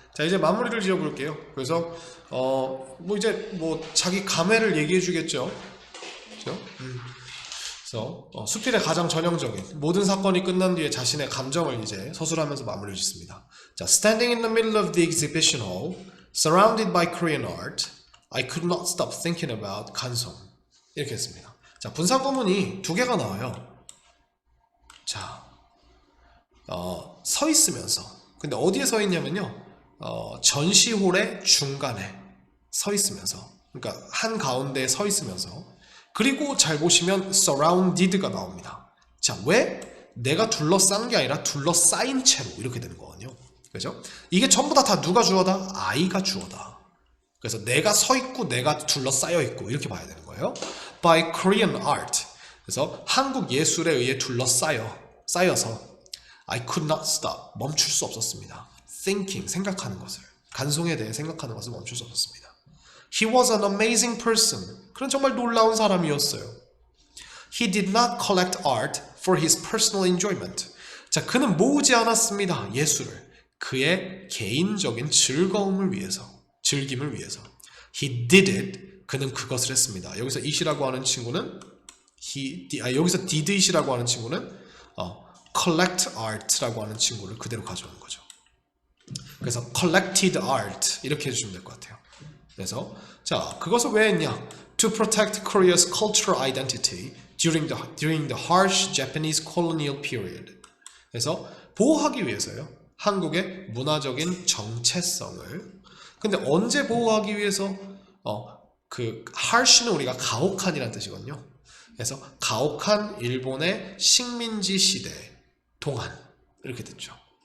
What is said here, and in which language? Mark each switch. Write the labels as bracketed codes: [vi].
[ko] 자, 이제 마무리를 지어볼게요. 그래서 이제 자기 감회를 얘기해 주겠죠. 그렇죠? 그래서 수필의 가장 전형적인 모든 사건이 끝난 뒤에 자신의 감정을 이제 서술하면서 마무리를 짓습니다. 자, [en] standing in the middle of the exhibition hall, surrounded by Korean art, I could not stop thinking about 간송. [ko] 이렇게 했습니다. 자, 분사 구문이 두 개가 나와요. 자, 서 있으면서. 근데 어디에 서 있냐면요. 전시홀의 중간에 서 있으면서. 그러니까 한 가운데에 서 있으면서. 그리고 잘 보시면 surrounded가 나옵니다. 자, 왜? 내가 둘러싼 게 아니라 둘러싸인 채로 이렇게 되는 거거든요. 그죠? 이게 전부 다 누가 주어다? I가 주어다. 그래서 내가 서 있고 내가 둘러싸여 있고 이렇게 봐야 되는 거예요. [en] By Korean art. [ko] 그래서 한국 예술에 의해 쌓여서 [en] I could not stop. [ko] 멈출 수 없었습니다. Thinking, 생각하는 것을. 간송에 대해 생각하는 것을 멈출 수 없었습니다. [en] He was an amazing person. [ko] 그는 정말 놀라운 사람이었어요. [en] He did not collect art for his personal enjoyment. [ko] 자, 그는 모으지 않았습니다. 예술을. 그의 개인적인 즐거움을 위해서. 즐김을 위해서. [en] He did it. [ko] 그는 그것을 했습니다. 여기서 it이라고 하는 친구는 여기서 did it이라고 하는 친구는 collect art라고 하는 친구를 그대로 가져오는 거죠. 그래서 collected art 이렇게 해주시면 될 것 같아요. 그래서 자, 그것을 왜 했냐? [en] To protect Korea's cultural identity during the harsh Japanese colonial period. [ko] 그래서 보호하기 위해서요. 한국의 문화적인 정체성을. 근데 언제 보호하기 위해서? 그 harsh는 우리가 가혹한이라는 뜻이거든요. 그래서 가혹한 일본의 식민지 시대 동안 이렇게 됐죠.